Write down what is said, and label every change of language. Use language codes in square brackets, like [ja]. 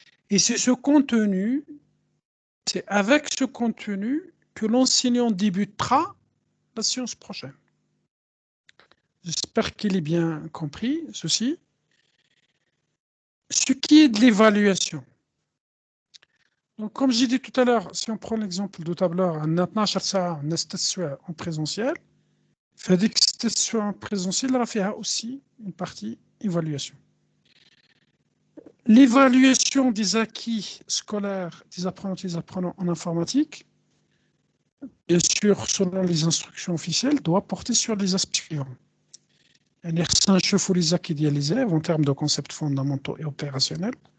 [fr] Et c'est ce contenu, c'est avec ce contenu que l'enseignant débutera la séance prochaine. J'espère qu'il est bien compris, ceci. Ce qui est de l'évaluation. Donc, comme j'ai dit tout à l'heure, si on prend l'exemple de tableur, en présentiel, [ar] فهذيك السيتاسيون بريزونسيال راه فيها [fr] aussi une partie évaluation. L'évaluation des acquis scolaires des apprenants et des apprenants en informatique, bien sûr, selon les instructions officielles, doit porter sur les aspects suivants. Les acquis des élèves en termes de concepts fondamentaux et opérationnels.